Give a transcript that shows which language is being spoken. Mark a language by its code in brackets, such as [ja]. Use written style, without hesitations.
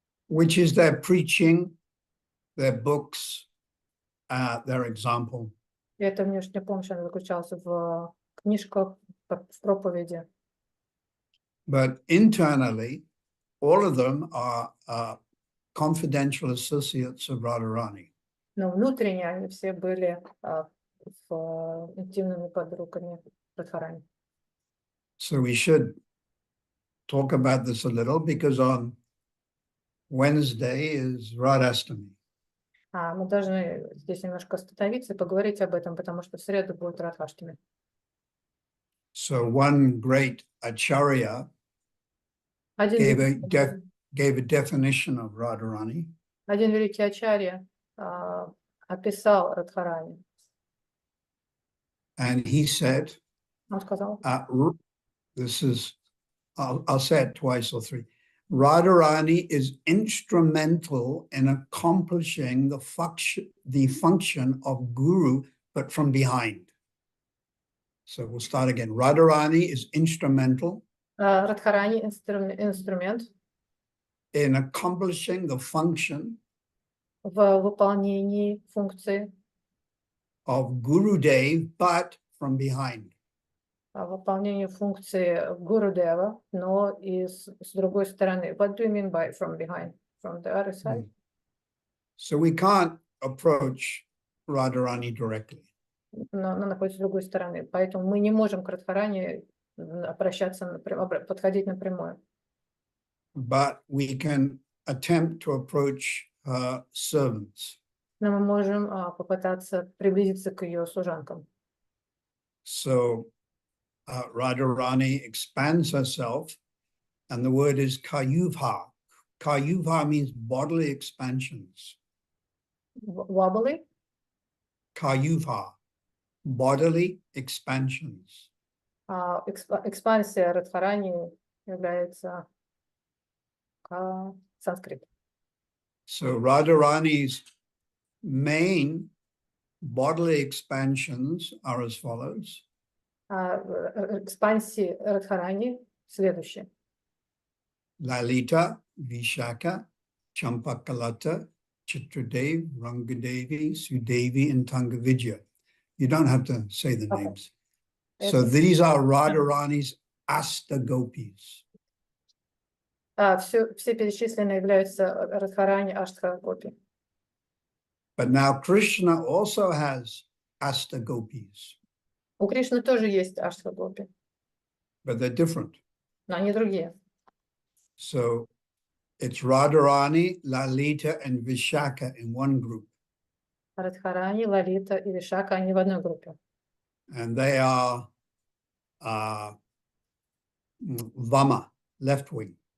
[en] Which is their preaching, their books, their example. [ru] И эта внешняя помощь, она заключалась в книжках, в проповеди. [en] But internally, all of them are confidential associates of Radharani. [ru] Но внутренне они все были интимными подругами Радхарани. [en] So we should talk about this a little because on Wednesday is Radhastami. [ru] Мы должны здесь немножко остановиться и поговорить об этом, потому что в среду будет Радхаштами. [en] So one great acharya gave a definition of Radharani. [ru] Один великий ачарья описал Радхарани. [en] And he said, [ru] Он сказал, [en] this is, I'll say it twice or three. Radharani is instrumental in accomplishing the function of guru, but from behind. So we'll start again. Radharani is instrumental [ru] Радхарани инструмент [en] in accomplishing the function [ru] в выполнении функции, [en] of Gurudev, but from behind. [ru] выполнению функции Гурудева, но и с другой стороны. [en] What do you mean by from behind? From the other side? So we can't approach Radharani directly. [ru] Но она находится с другой стороны. Поэтому мы не можем к Радхарани обращаться, подходить напрямую. [en] But we can attempt to approach her servants. [ru] Но мы можем попытаться приблизиться к ее служанкам. [en] So Radharani expands herself, and the word is kayuvha. Kayuvha means bodily expansions. Wobbly? Kayuvha, bodily expansions. [ru] Экспансия Радхарани является санскрит. [en] So Radharani's main bodily expansions are as follows. [ru] Экспансии Радхарани следующие. [en] Lalita, Vishaka, Champakalata, Chitradev, Rangadevi, Sudevi, and Tangavidya. You don't have to say the Okay. names. So these are Radharani's Astagopis. [ru] Все перечисленные являются Радхарани Аштха-гопи. [en] But now Krishna also has Astagopis, [ru] У Кришны тоже есть Аштха-гопи, [en] but they're different. [ru] но они другие. [en] So it's Radharani, Lalita, and Vishaka in one group. [ru] Радхарани, Лалита и Вишака, они в одной группе. [en] And they are Vama, left wing.